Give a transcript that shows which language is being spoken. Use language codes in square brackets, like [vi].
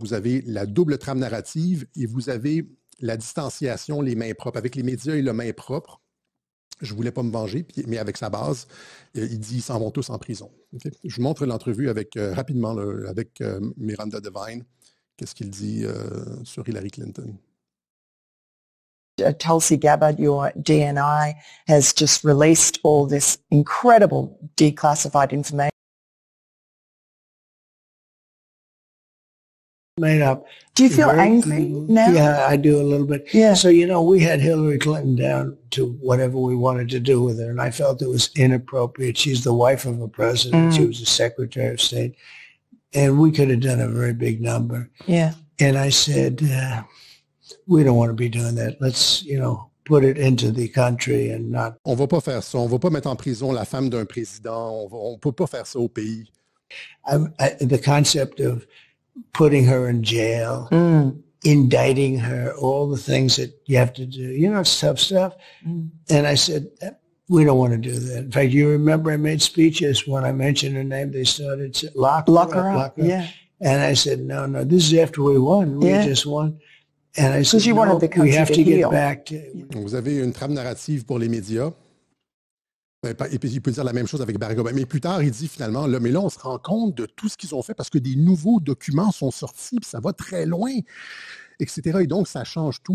[fr] Vous avez la double trame narrative et vous avez la distanciation, les mains propres. Avec les médias et la main propre, je ne voulais pas me venger, mais avec sa base, il dit qu'ils s'en vont tous en prison. Okay? Je vous montre l'entrevue rapidement avec Miranda Devine. Qu'est-ce qu'il dit sur Hillary Clinton? [en] Tulsi Gabbard, your DNI, has just released all this incredible declassified information. Made up. Do you feel angry now? Yeah, I do a little bit. Yeah. So, we had Hillary Clinton down to whatever we wanted to do with her, and I felt it was inappropriate. She's the wife of a president. She was a Secretary of State, and we could have done a very big number. Yeah. And I said, we don't want to be doing that. Let's, put it into the country and not... [fr] On va pas faire ça. On va pas mettre en prison la femme d'un président. On peut pas faire ça au pays. [en] The concept of putting her in jail, indicting her, all the things that you have to do. It's tough stuff. And I said, we don't want to do that. In fact, you remember I made speeches when I mentioned her name. They started saying, lock her up. Yeah. And I said, no, this is after we won. We just won. And I said, we have to get back to... [fr] Vous avez une trame narrative pour les médias. Et puis, il peut dire la même chose avec Barack Obama. Mais plus tard, il dit finalement, mais là, on se rend compte de tout ce qu'ils ont fait parce que des nouveaux documents sont sortis, puis ça va très loin, etc. Et donc, ça change tout.